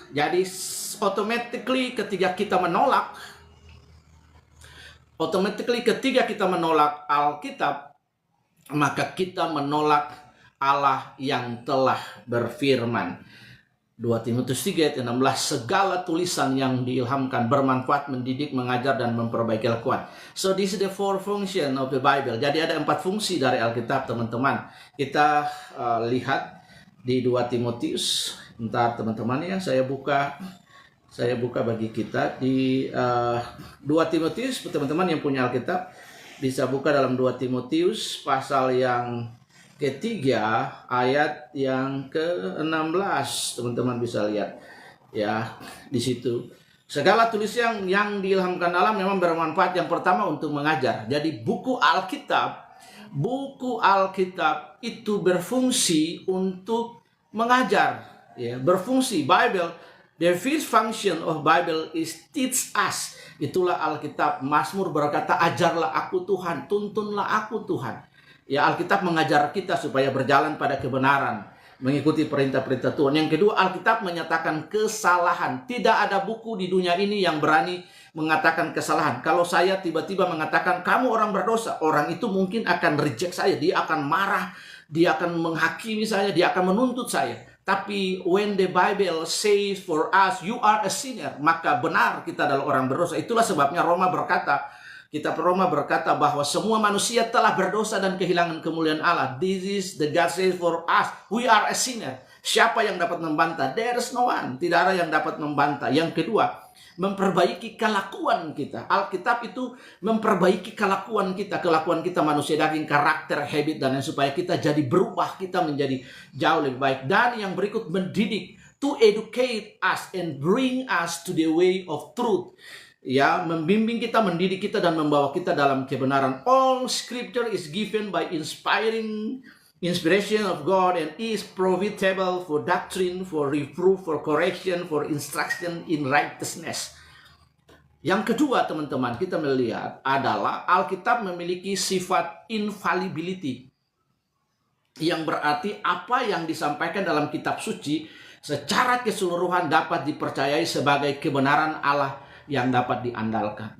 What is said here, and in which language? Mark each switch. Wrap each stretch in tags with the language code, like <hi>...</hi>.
<id>Jadi automatically ketika kita menolak Alkitab, maka kita menolak Allah yang telah berfirman. 2 Timotius 3 ayat 16, segala tulisan yang diilhamkan bermanfaat, mendidik, mengajar, dan memperbaiki kelakuan.</id> <en>So this is the 4 function of the Bible.</en> <id>Jadi ada 4 fungsi dari Alkitab, teman-teman. Kita lihat di 2 Timotius. Bentar teman-teman ya, saya buka bagi kita di 2 Timotius. Teman-teman yang punya Alkitab bisa buka dalam 2 Timotius pasal yang ketiga ayat yang ke-16, teman-teman bisa lihat ya di situ. Segala tulis yang diilhamkan Allah memang bermanfaat, yang pertama untuk mengajar. Jadi buku Alkitab itu berfungsi untuk mengajar, ya, berfungsi.</id> <en>Bible, the first function of Bible is teach us.</en> <id>Itulah Alkitab. Mazmur berkata, ajarlah aku Tuhan, tuntunlah aku Tuhan. Ya, Alkitab mengajar kita supaya berjalan pada kebenaran, mengikuti perintah-perintah Tuhan. Yang kedua, Alkitab menyatakan kesalahan. Tidak ada buku di dunia ini yang berani mengatakan kesalahan. Kalau saya tiba-tiba mengatakan kamu orang berdosa, orang itu mungkin akan reject saya, dia akan marah, dia akan menghakimi saya, dia akan menuntut saya. Tapi</id> <en>when the Bible says for us, you are a sinner,</en> <id>maka benar kita adalah orang berdosa. Itulah sebabnya Kitab Roma berkata bahwa semua manusia telah berdosa dan kehilangan kemuliaan Allah.</id> <en>This is the God says for us, we are a sinner.</en> <id>Siapa yang dapat membantah?</id> <en>There is no one.</en> <id>Tidak ada yang dapat membantah. Yang kedua, memperbaiki kelakuan kita. Alkitab itu memperbaiki kelakuan kita manusia daging, karakter, habit, dan lain, supaya kita jadi berubah, kita menjadi jauh lebih baik. Dan yang berikut, mendidik,</id> <en>to educate us and bring us to the way of truth.</en> <id>Ya, membimbing kita, mendidik kita, dan membawa kita dalam kebenaran.</id> <en>All scripture is given by inspiration of God and is profitable for doctrine, for reproof, for correction, for instruction in righteousness.</en> <id>Yang kedua, teman-teman, kita melihat adalah Alkitab memiliki sifat infallibility, yang berarti apa yang disampaikan dalam kitab suci secara keseluruhan dapat dipercayai sebagai kebenaran Allah yang dapat diandalkan.</id>